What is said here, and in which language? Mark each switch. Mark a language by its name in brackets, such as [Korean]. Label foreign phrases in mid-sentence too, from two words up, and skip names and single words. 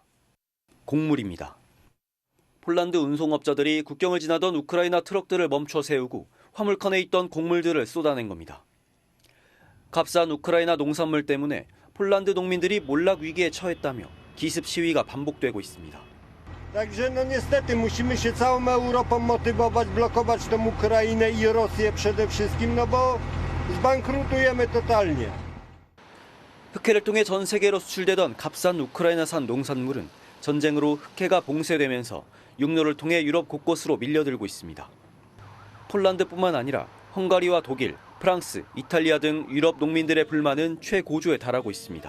[Korean] 곡물입니다. 폴란드 운송업자들이 국경을 지나던 우크라이나 트럭들을 멈춰 세우고 화물칸에 있던 곡물들을 쏟아낸 겁니다. 값싼 우크라이나 농산물 때문에 폴란드 농민들이 몰락 위기에 처했다며 기습 시위가 반복되고 있습니다. [Polish] Także no niestety musimy się całą Europą motywować, blokować tą Ukrainę i Rosję przede wszystkim, no bo zbankrutujemy totalnie. [Korean] 흑해를 통해 전 세계로 수출되던 값싼 우크라이나산 농산물은 전쟁으로 흑해가 봉쇄되면서 육로를 통해 유럽 곳곳으로 밀려들고 있습니다. 폴란드뿐만 아니라 헝가리와 독일, 프랑스, 이탈리아 등 유럽 농민들의 불만은 최고조에 달하고 있습니다.